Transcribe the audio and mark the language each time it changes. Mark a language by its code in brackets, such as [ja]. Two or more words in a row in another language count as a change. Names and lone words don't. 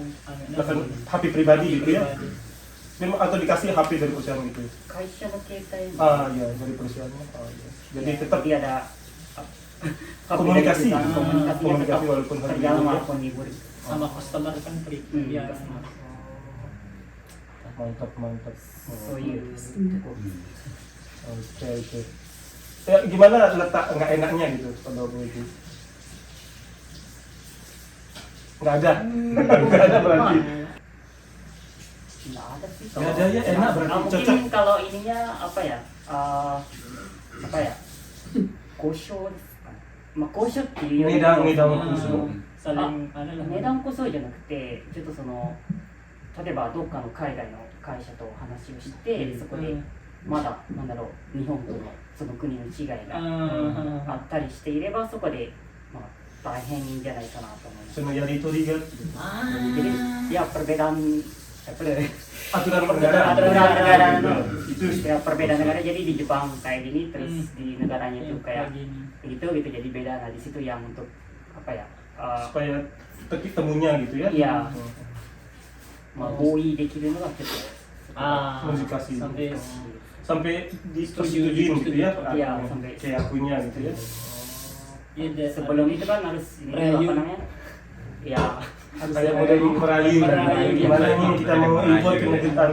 [id] bahkan HP pribadi gitu ya. Memang atau dikasih HP dari perusahaan gitu. [ja] 会社の携帯. [id] Iya, dari perusahaannya. Iya. Jadi tetap Tapi ada komunikasi, komunikasi tetap walaupun hari berjalan libur ya. walaupun libur. sama customer kan ya Mantap. [en] So you [id] Oke. Ya, gimana letak nggak enaknya gitu pada waktu itu? Nggak ada. Nggak ada berarti. nggak ada sih. Nggak ada ya, enak berarti, Mungkin cocok. kalau ininya apa ya? [ja] 交渉ですかね。kosho っていうよりも値段こそ。 [id] saling ano lang [ja] 値段こそじゃなくてちょっとその例えばどっかの海外の会社と話をしてそこでまだなんだろう日本とのその国の違いがあったりしていればそこでまあ大変じゃないかなと思います [id] So, ya di Toriga. jadi ya perbedaan Aturan aturan negara itu ya perbedaan negara jadi di Jepang kayak gini terus di negaranya itu kayak gini begitu gitu jadi beda nah di situ yang untuk apa ya supaya titik temunya gitu ya. Iya. [ja] まあ合意できるのがちょっと [id] Komunikasi. sampai Sampai disetujuin gitu ya. Iya, sampai keyakunya gitu ya. sebelum itu kan harus ini Merayu. apa namanya ya harus Kayak model merayu kan. Merayu, Gimana iya. ini kita mau impor ke negara